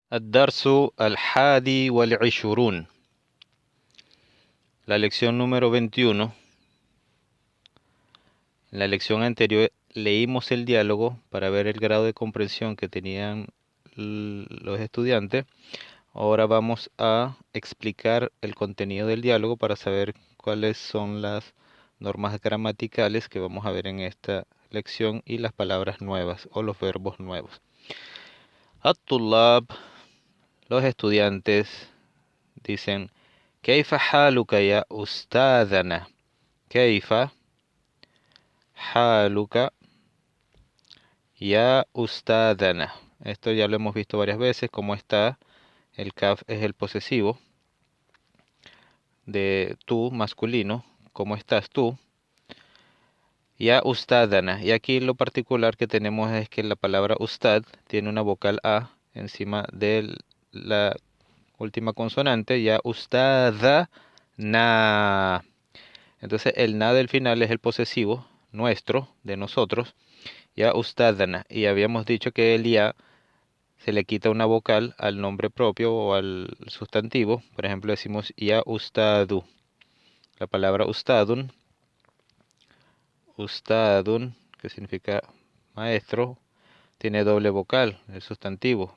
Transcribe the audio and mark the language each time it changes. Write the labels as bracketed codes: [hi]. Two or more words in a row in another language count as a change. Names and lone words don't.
[ar] الدرس الحادي والعشرون. [es] La lección número 21. En la lección anterior leímos el diálogo para ver el grado de comprensión que tenían los estudiantes. Ahora vamos a explicar el contenido del diálogo para saber cuáles son las normas gramaticales que vamos a ver en esta lección y las palabras nuevas o los verbos nuevos. [ar] الطلاب, [es] los estudiantes, dicen [ar] كيف حالك يا أستاذنا. كيف حالك يا أستاذنا. [es] Esto ya lo hemos visto varias veces. ¿Cómo está? El kaf es el posesivo de tú, masculino. ¿Cómo estás tú? [ar] يا أستاذنا. [es] Y aquí lo particular que tenemos es que la palabra ustad tiene una vocal A encima de la última consonante. [ar] يا أستاذنا. [es] Entonces el na del final es el posesivo nuestro, de nosotros. [ar] يا أستاذنا. [es] Y habíamos dicho que el ya se le quita una vocal al nombre propio o al sustantivo. Por ejemplo, decimos [ar] يا أستاذُ. [es] La palabra [ar] أستاذٌ، أستاذٌ, [es] que significa maestro, tiene doble vocal, el sustantivo.